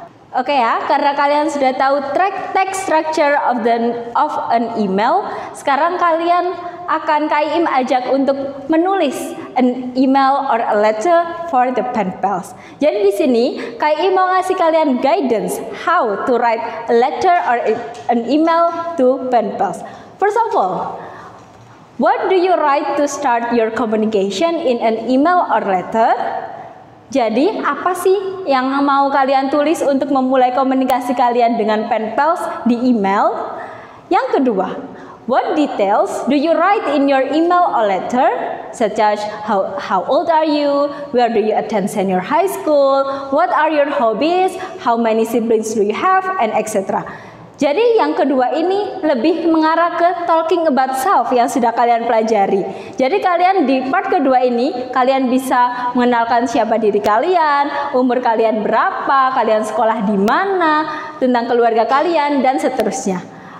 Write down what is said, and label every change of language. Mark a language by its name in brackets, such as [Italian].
[Indonesian] Oke ya, karena kalian sudah tahu [English] text structure of an email, [Indonesian] sekarang kalian akan KIM ajak untuk menulis [English] an email or a letter for the pen pals. [Indonesian] Jadi di sini KIM mau ngasih kalian guidance [English] how to write a letter or an email to pen pals. First of all, what do you write to start your communication in an email or letter? [Indonesian] Jadi apa sih yang mau kalian tulis untuk memulai komunikasi kalian dengan pen pals di email? Yang kedua, [English] what details do you write in your email or letter, such as how old are you, where do you attend senior high school, what are your hobbies, how many siblings do you have, and etc. [Indonesian] Jadi yang kedua ini lebih mengarah ke [English] talking about self [Indonesian] yang sudah kalian pelajari. Jadi kalian di part kedua ini kalian bisa mengenalkan siapa diri kalian, umur kalian berapa, kalian sekolah di mana, tentang keluarga kalian, dan seterusnya.